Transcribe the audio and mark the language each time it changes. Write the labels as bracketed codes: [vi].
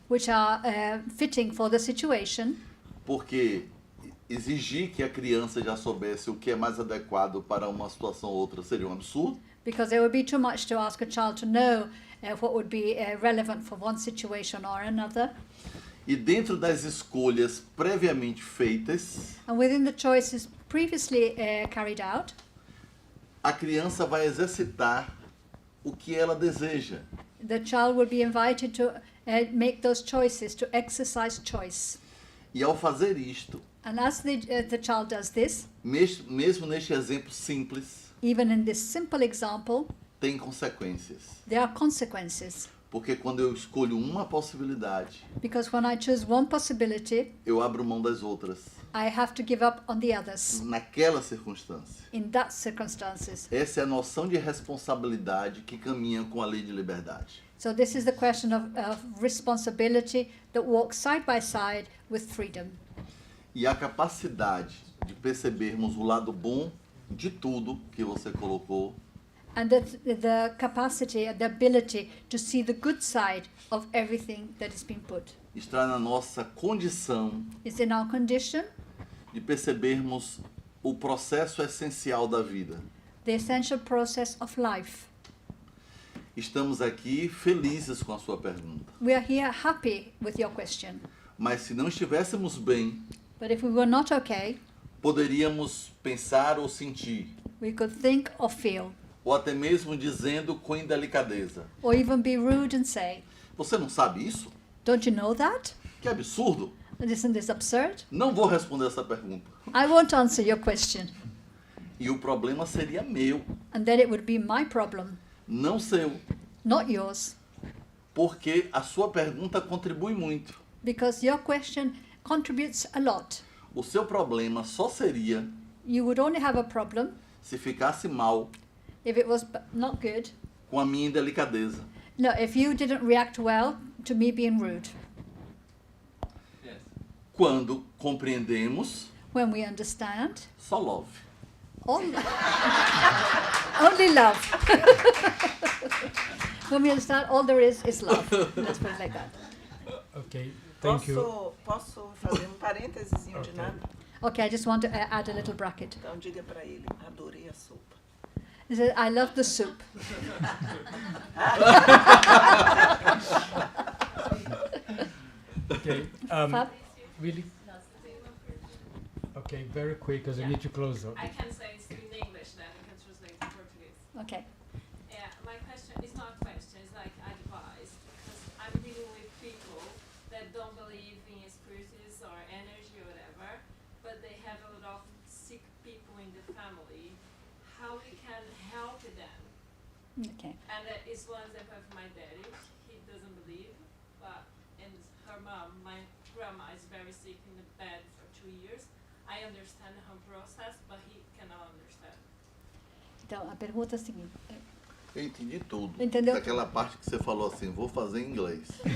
[en] which are fitting for the situation, [pt] porque exigir que a criança já soubesse o que é mais adequado para uma situação ou outra seria um absurdo. [en] because it would be too much to ask a child to know what would be relevant for one situation or another. [pt] E dentro das escolhas previamente feitas, [en] And within the choices previously carried out, [pt] a criança vai exercitar o que ela deseja. [en] the child will be invited to make those choices, to exercise choice. [pt] E ao fazer isto, [en] And as the child does this, [pt] mesmo neste exemplo simples, [en] even in this simple example, [pt] tem consequências. [en] there are consequences. [pt] Porque quando eu escolho uma possibilidade, [en] Because when I choose one possibility, [pt] eu abro mão das outras. [en] I have to give up on the others [pt] Naquela circunstância. [en] in that circumstances. [pt] Essa é a noção de responsabilidade que caminha com a lei de liberdade. [en] So this is the question of responsibility that walks side by side with freedom. [pt] E a capacidade de percebermos o lado bom de tudo que você colocou [en] And the capacity, the ability to see the good side of everything that has been put [pt] está na nossa condição [en] is in our condition, [pt] de percebermos o processo essencial da vida. [en] the essential process of life. [pt] Estamos aqui felizes com a sua pergunta. [en] We are here happy with your question. [pt] Mas se não estivéssemos bem, [en] But if we were not okay, [pt] poderíamos pensar ou sentir, [en] we could think or feel, [pt] ou até mesmo dizendo com indelicadeza: [en] or even be rude and say, [pt] você não sabe isso? [en] don't you know that? [pt] Que absurdo! [en] Isn't this absurd? [pt] Não vou responder essa pergunta. [en] I won't answer your question. [pt] E o problema seria meu, [en] And then it would be my problem, [pt] não seu. [en] not yours. [pt] Porque a sua pergunta contribui muito. [en] Because your question contributes a lot. [pt] O seu problema só seria [en] You would only have a problem [pt] se ficasse mal [en] if it was not good. [pt] com a minha indelicadeza. [en] No, if you didn't react well to me being rude. Yes. [pt] Quando compreendemos, [en] When we understand, [pt] só love. [en] only love. When we understand, all there is love. Let's put it like that. Okay, thank you. [pt] Posso fazer parêntesezinho de nada? [en] Okay, I just want to add a little bracket. [pt] Então diga para ele, adorei a sopa. [en] He said, I love the soup. Okay, Fab? really? Okay, very quick because I need to close up. I can say it in English, then we can translate to Portuguese. Okay. Yeah, my question is not a question, it's like advice. Because I'm dealing with people that don't believe in spirits or energy or whatever, but they have a lot of sick people in the family. How we can help them? Okay. And it's one example of my daddy. He doesn't believe, but and her mom, my grandma, is very sick in the bed for 2 years. I understand her process, but he cannot understand. [pt] Então, a pergunta é a seguinte. Eu entendi tudo. Entendeu? Daquela parte que você falou assim, vou fazer em inglês.